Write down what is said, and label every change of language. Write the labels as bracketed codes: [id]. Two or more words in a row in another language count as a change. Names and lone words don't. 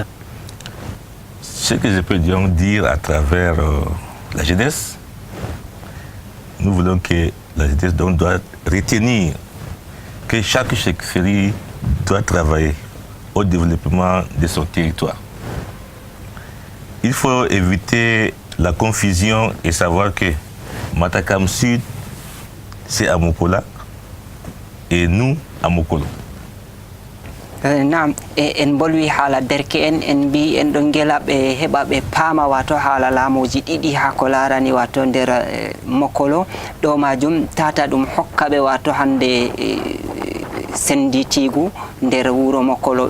[fr] Ce que je peux donc dire à travers la jeunesse, nous voulons que la jeunesse doit retenir que chaque chefferie doit travailler au développement de son territoire. Il faut éviter la confusion et savoir que Matakam Sud, c'est à Mokola et nous à Mokolo. [ff] Naam, en bolwi haala derke en mbi en ɗon gela ɓe heɓa ɓe paama wato haala laamuji ɗiɗi ha ko larani wato nder Mokolo ɗo majum tata ɗum hokka ɓe wato hande senditigu nder wuro Mokolo.